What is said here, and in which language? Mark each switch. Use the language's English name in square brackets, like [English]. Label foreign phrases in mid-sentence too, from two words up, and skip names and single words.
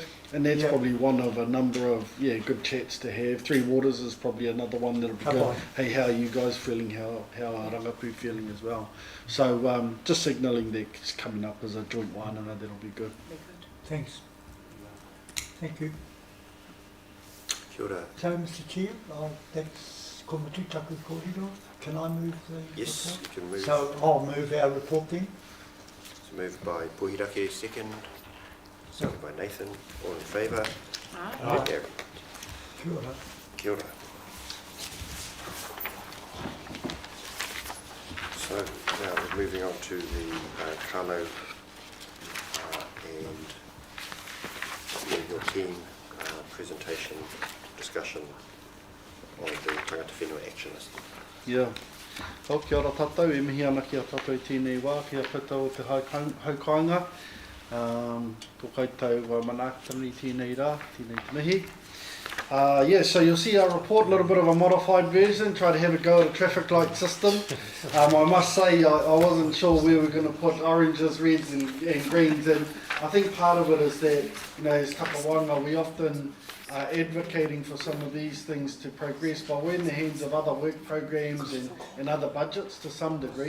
[English] And that's probably one of a number of good chats to have. Three Waters is probably another one that'll be good. Hey, how are you guys feeling? How are Rangapu feeling as well? So just signalling that it's coming up as a joint wānanga, that'll be good. Thanks. Thank you. [Māori] Kia ora. [English] So, Mr. Chair, that's [Māori] Komatu Taku Kōrero. [English] Can I move the report? Yes, you can move. So I'll move our report then. It's moved by Pohirake, second. Seconded by Nathan. All in favour? Aye. Carried. [Māori] Kia ora. Kia ora. [English] So now we're moving on to the Kano and your team presentation discussion on the [Māori] Tangata Whenua [English] action list. Yeah. [Māori] Kia ora tātou, e mihi ana ki a tātou i tēnei wā, ki a koutou o te haukainga. Tō koutou wa manaakitani tēnei rā, tēnei tanahi. [English] Yeah, so you'll see our report, a little bit of a modified version, try to have a go at a traffic light system. I must say I wasn't sure where we're going to put oranges, reds and greens, and I think part of it is that, you know, as Kapawanga, we often are advocating for some of these things to progress, but we're in the hands of other work programs and other budgets to some degree.